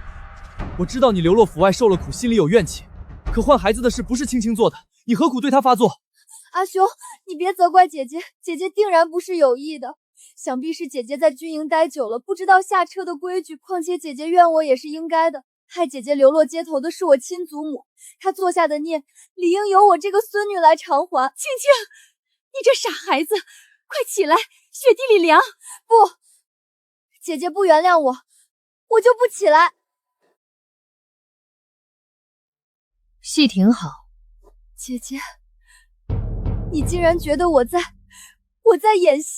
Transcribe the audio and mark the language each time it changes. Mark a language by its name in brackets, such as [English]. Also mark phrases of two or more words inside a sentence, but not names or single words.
[Chinese] 我知道你流落府外受了苦，心里有怨气，可换孩子的事不是青青做的，你何苦对她发作？阿雄，你別責怪姐姐，姐姐定然不是有意的。想必是姐姐在軍營待久了，不知道下車的規矩。況且姐姐怨我也是應該的，害姐姐流落街頭的是我親祖母，她做下的孽，理應由我這個孫女來償還。青青，你這傻孩子，快起來，雪地裡涼。不，姐姐不原諒我，我就不起来。戏挺好，姐姐，你竟然覺得我在演戲？